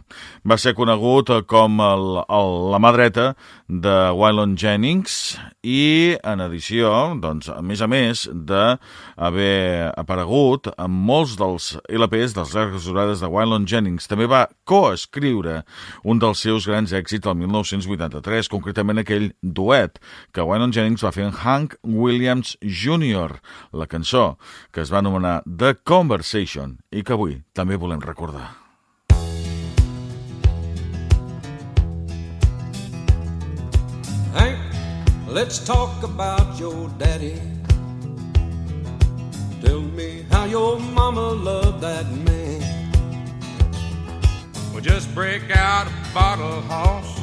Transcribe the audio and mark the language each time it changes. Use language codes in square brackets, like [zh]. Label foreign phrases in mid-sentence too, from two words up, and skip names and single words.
[ca] Va ser conegut com la mà dreta de Waylon Jennings i, en addició, doncs, a més d'haver aparegut en molts dels LPs dels llargues durades de Waylon Jennings, també va coescriure un dels seus grans èxits el 1983, concretament aquell duet que Waylon Jennings va fer amb Hank Williams Jr., la cançó que es va anomenar The Conversation i que avui també volem recordar. [en] Hank, let's talk about your daddy. Tell me how your mama loved that man. Well, just break out a bottle, hoss.